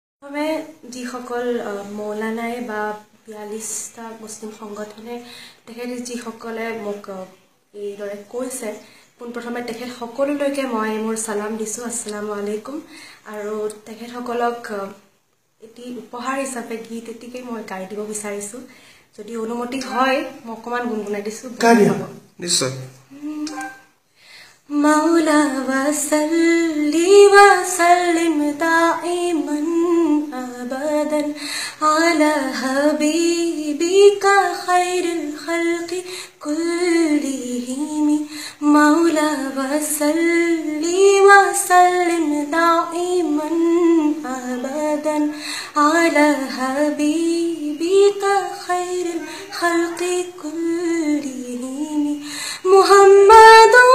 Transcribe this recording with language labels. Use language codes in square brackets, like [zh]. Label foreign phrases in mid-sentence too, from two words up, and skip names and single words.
[as] আমি যিসকল মৌলানাই বা ৪২টা মুছলিম সংগঠনে যিসকলে মোক এইদৰে কৈছে পোনপ্ৰথমে তেখেত সকলোলৈকে মই মোৰ সালাম দিছোঁ [ar] السلام عليكم [as] আৰু তেখেতসকলক এটি উপহাৰ হিচাপে গীত এটিকে মই গাই দিব বিচাৰিছোঁ যদি অনুমতি হয় মই অকমান গুণগুণাই দিছোঁ নিশ্চয় [ar] مولا وصلي وسلم دائما أبدا على حبيبك خير الخلق كلهم مولا وصلي وسلم دائما أبدا على حبيبك خير الخلق كلهم محمد